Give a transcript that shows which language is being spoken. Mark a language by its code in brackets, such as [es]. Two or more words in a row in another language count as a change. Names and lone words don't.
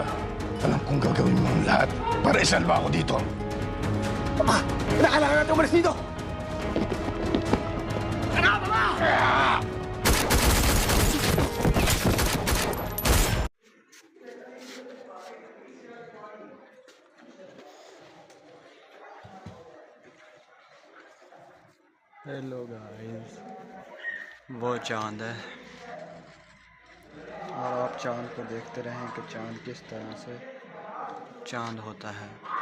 [tl] Alam kong gagawin mo ang lahat para isalba ako dito. Papa! Kailangan natin umalis dito! Tara, Papa! [en] hello guys [hi] वो चांद है और आप चांद को देखते रहें कि चांद किस तरह से चांद होता है।